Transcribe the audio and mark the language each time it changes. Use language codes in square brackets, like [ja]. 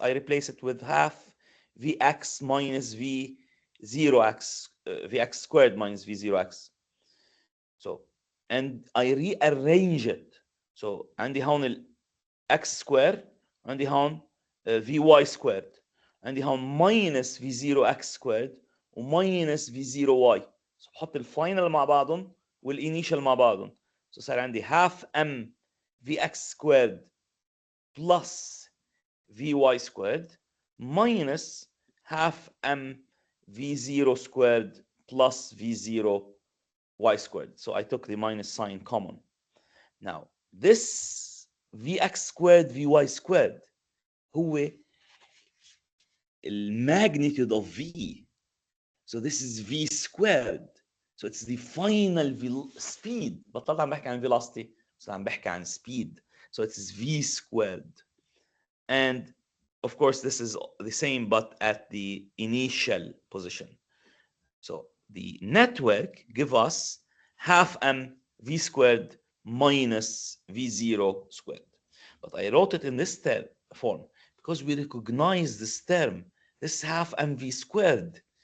[en] I replace it with half vx minus v0x, vx squared minus v0x. So, and I rearrange it. So [ar] عندي هون [en] x squared, عندي هون vy squared, عندي هون minus v0x squared وماينس v0y. [ar] So بحط الفاينل مع بعضهم والانيشال مع بعضهم. [en] So [ar] صار عندي [en] half m vx squared plus vy squared minus half m v0 squared plus v0 y squared. So I took the minus sign common. Now this vx squared vy squared [ar] هو [en] magnitude of v. So this is v squared. So it's the final speed. [ar] بطلت عم بحكي عن velocity, [en] بس عم بحكي عن speed. So it's v squared. And of course, this is the same, but at the initial position. So the network give us half m v squared minus v0 squared. But I wrote it in this form because we recognize this term, this half mv squared.